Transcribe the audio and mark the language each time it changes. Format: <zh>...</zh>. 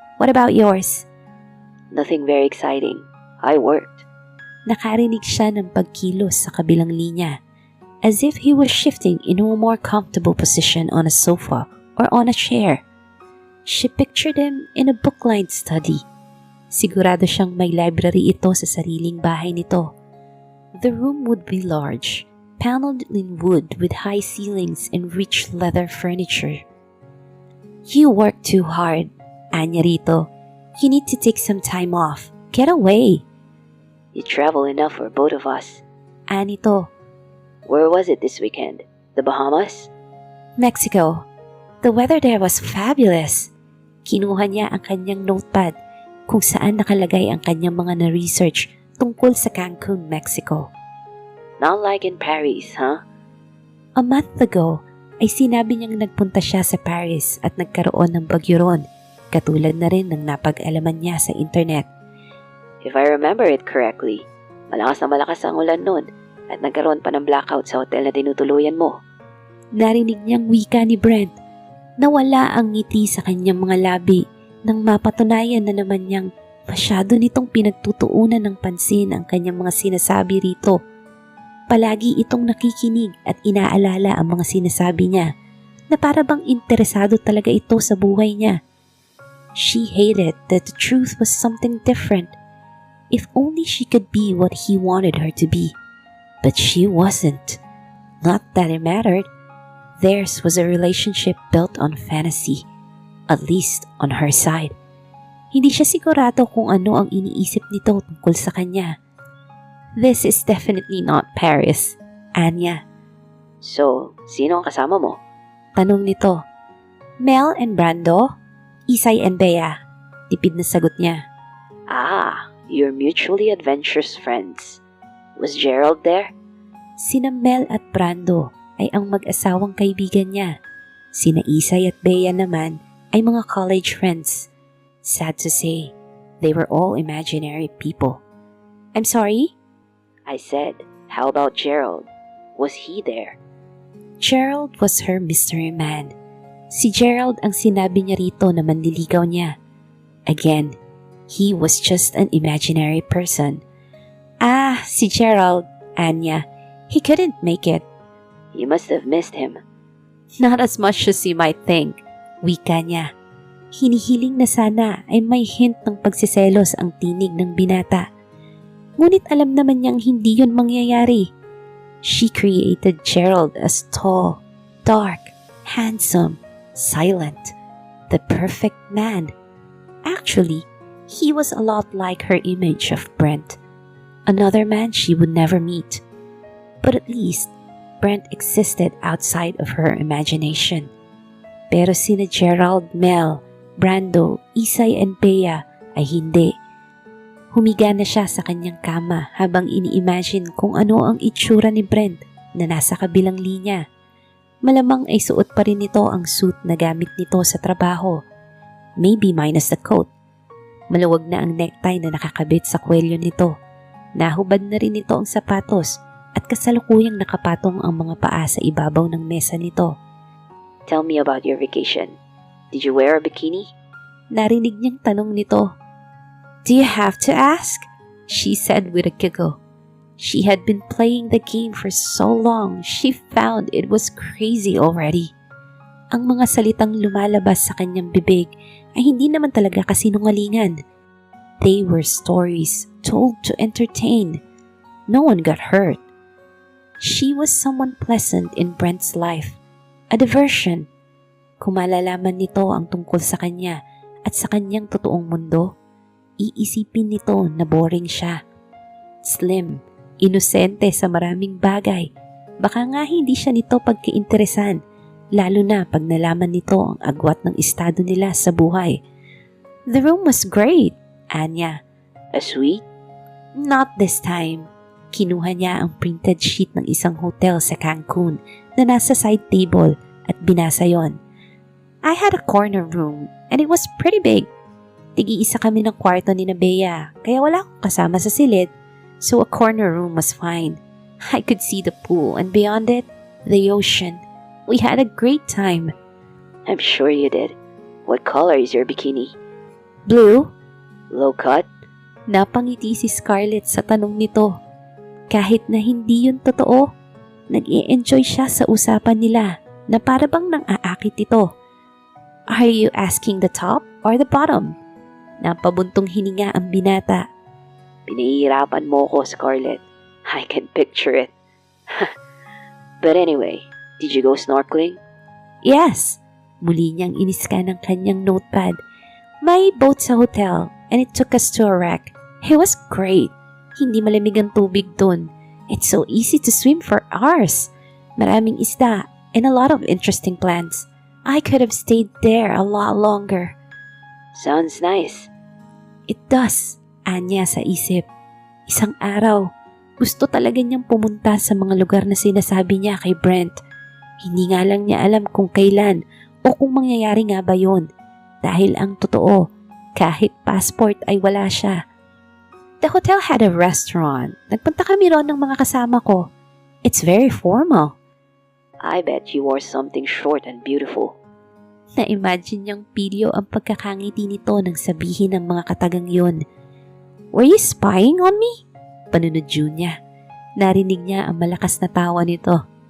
<en>What about yours? Nothing very exciting. I worked.</en> <tl>Nakarinig siya ng pagkilos sa kabilang linya,</tl> <en>as if he was shifting into a more comfortable position on a sofa or on a chair. She pictured him in a book-lined study.</en> <tl>Sigurado siyang may library ito sa sariling bahay nito.</tl> <en>The room would be large, paneled in wood with high ceilings and rich leather furniture. You work too hard,</en> <tl>anya rito.</tl> <en>You need to take some time off. Get away. You travel enough for both of us.</en> <tl>Anito.</tl> <en>Where was it this weekend? The Bahamas? Mexico. The weather there was fabulous.</en> <tl>Kinuha niya ang kanyang notepad kung saan nakalagay ang kanyang mga na-research tungkol sa Cancun, Mexico.</tl> <en>Not like in Paris, huh? A month ago</en> <tl>ay sinabi niyang nagpunta siya sa Paris at nagkaroon ng bagyo ron, katulad na rin ng napag-alaman niya sa internet.</tl> <en>If I remember it correctly,</en> <tl>malakas na malakas ang ulan noon at nagkaroon pa ng blackout sa hotel na tinutuluyan mo. Narinig niyang wika ni Brent. Nawala ang ngiti sa kanyang mga labi nang mapatunayan na naman niyang masyado nitong pinagtutuunan ng pansin ang kanyang mga sinasabi rito. Palagi itong nakikinig at inaalala ang mga sinasabi niya na para bang interesado talaga ito sa buhay niya.</tl> <en>She hated that the truth was something different. If only she could be what he wanted her to be. But she wasn't. Not that it mattered. Theirs was a relationship built on fantasy, at least on her side.</en> <tl>Hindi siya sigurado kung ano ang iniisip nito tungkol sa kanya.</tl> <en>This is definitely not Paris, Anya.</en> <tl>So, sino ang kasama mo? Tanong nito. Mel and Brando? Isay and Bea. Tipid na sagot niya.</tl> <en>Ah, you're mutually adventurous friends. Was Gerald there?</en> <tl>Sina Mel at Brando ay ang mag-asawang kaibigan niya. Sina Isay at Bea naman ay mga college friends.</tl> <en>Sad to say, they were all imaginary people. I'm sorry? I said, how about Gerald? Was he there? Gerald was her mystery man.</en> <tl>Si Gerald ang sinabi niya rito na manliligaw niya.</tl> <en>Again, he was just an imaginary person. Ah, si Gerald, Anya. He couldn't make it. You must have missed him. Not as much as you might think.</en> <tl>Wika niya. Hinihiling na sana ay may hint ng pagsiselos ang tinig ng binata. Ngunit alam naman niyang hindi yun mangyayari.</tl> <en>She created Gerald as tall, dark, handsome, silent, the perfect man. Actually, he was a lot like her image of Brent, another man she would never meet. But at least, Brent existed outside of her imagination.</en> <tl>Pero sina Gerald, Mel, Brando, Isay and Bea ay hindi. Humiga na siya sa kanyang kama habang ini-imagine kung ano ang itsura ni Brent na nasa kabilang linya. Malamang ay suot pa rin nito ang suit na gamit nito sa trabaho.</tl> <en>Maybe minus the coat.</en> <tl>Maluwag na ang necktie na nakakabit sa kwelyo nito. Nahubad na rin nito ang sapatos at kasalukuyang nakapatong ang mga paa sa ibabaw ng mesa nito.</tl> <en>Tell me about your vacation. Did you wear a bikini?</en> <tl>Narinig niyang tanong nito.</tl> <en>Do you have to ask? She said with a giggle. She had been playing the game for so long, she found it was crazy already.</en> <tl>Ang mga salitang lumalabas sa kanyang bibig ay hindi naman talaga kasinungalingan.</tl> <en>They were stories told to entertain. No one got hurt. She was someone pleasant in Brent's life, a diversion.</en> <tl>Kung malalaman nito ang tungkol sa kanya at sa kanyang totoong mundo, iisipin nito na boring siya. Slim, inosente sa maraming bagay. Baka nga hindi siya nito pagkainteresan, lalo na pag nalaman nito ang agwat ng estado nila sa buhay.</tl> <en>The room was great, Anya. A suite? Not this time.</en> <tl>Kinuha niya ang printed sheet ng isang hotel sa Cancun na nasa side table at binasa yon.</tl> <en>I had a corner room and it was pretty big.</en> <tl>Tigi-isa kami ng kwarto ni Bea, kaya wala akong kasama sa silid,</tl> <en>so a corner room was fine. I could see the pool and beyond it, the ocean. We had a great time. I'm sure you did. What color is your bikini? Blue? Low cut?</en> <tl>Napangiti si Scarlett sa tanong nito. Kahit na hindi yun totoo, nag-i-enjoy siya sa usapan nila na para bang nang-aakit ito.</tl> <en>Are you asking the top or the bottom?</en> <tl>Napabuntong hininga ang binata. Pinahihirapan mo ko, Scarlett.</tl> <en>I can picture it. But anyway, did you go snorkeling? Yes.</en> <tl>Muli niyang iniska ng kanyang notepad. May boat sa hotel</tl> <en>and it took us to a wreck. It was great.</en> <tl>Hindi malamig ang tubig dun.</tl> <en>It's so easy to swim for hours.</en> <tl>Maraming isda</tl> <en>and a lot of interesting plants. I could have stayed there a lot longer. Sounds nice. It does,</en> <tl>Anya sa isip. Isang araw, gusto talaga niyang pumunta sa mga lugar na sinasabi niya kay Brent. Hindi nga lang niya alam kung kailan o kung mangyayari nga ba yun. Dahil ang totoo, kahit passport ay wala siya.</tl> <en>The hotel had a restaurant.</en> <tl>Nagpunta kami ron ng mga kasama ko.</tl> <en>It's very formal. I bet you wore something short and beautiful.</en> <tl>Na-imagine niyang pilyo ang pagkakangiti nito nang sabihin ng mga katagang yun.</tl> <en>Were you spying on me?</en> <tl>Panunodyo niya. Narinig niya ang malakas na tawa nito.</tl>